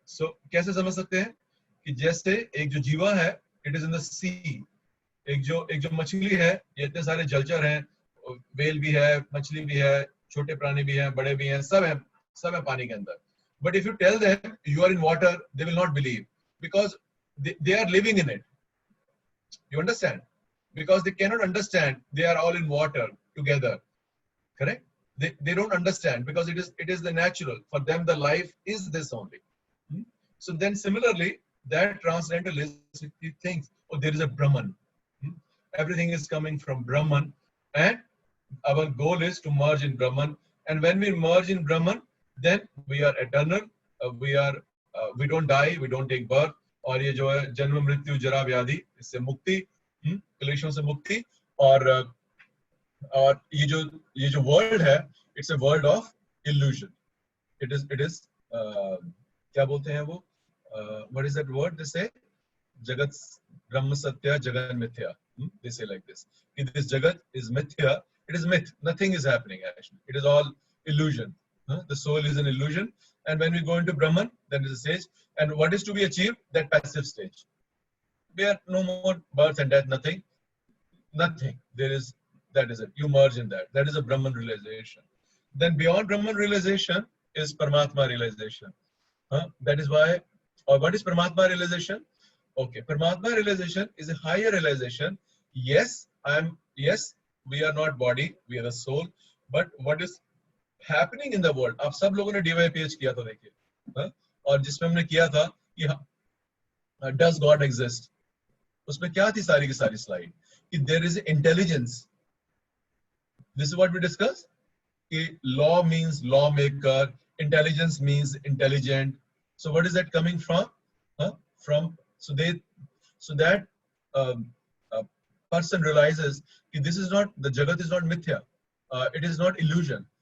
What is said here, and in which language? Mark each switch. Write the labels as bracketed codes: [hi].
[hi] So कैसे समझ सकते हैं कि जैसे एक जो जीवा है, [en] it is in the sea. [hi] एक जो मछली है, ये इतने सारे जलचर हैं, वेल भी है, मछली भी है, छोटे प्राणी भी हैं, बड़े भी हैं, सब है पानी के अंदर. [en] But if you tell them you are in water, they will not believe because they are living in it. You understand? Because they cannot understand they are all in water together. Correct? They don't understand because it is the natural. For them, the life is this only. So then similarly, that transcendentalist, he thinks, oh, there is a Brahman. Everything is coming from Brahman, and our goal is to merge in Brahman. And when we merge in Brahman, then we are eternal. We don't die, we don't take birth. [hi] और ये जो है जन्म मृत्यु जरा व्याधि इससे मुक्ति, क्लेशों से मुक्ति. और ये जो [en] World है, it's a world of illusion. It is [hi] क्या बोलते हैं वो, [en] what is that word they say, [sa] जगत ब्रह्म सत्य जगन मिथ्या. [en] They say like this, this jagat is mithya. It is myth. Nothing is happening actually. It is all illusion. The soul is an illusion. And when we go into Brahman, then is a stage. And what is to be achieved? That passive stage. Where no more birth and death, nothing. Nothing. That is it. You merge in that. That is a Brahman realization. Then beyond Brahman realization is Paramatma realization. That is why, or what is Paramatma realization? Okay, Paramatma realization is a higher realization. Yes, we are not body, we are a soul. But what is happening in the world? [hi] आप सब लोगों ने DYPH किया था देखिए, और जिसमें हमने किया था कि [en] does God exist? [hi] उसमें क्या थी सारी की सारी slide? [en] कि there is intelligence. This is what we discussed. कि law means lawmaker, intelligence means intelligent. So what is that coming from? So that person realizes that this is not, the jagat is not mithya. It is not illusion.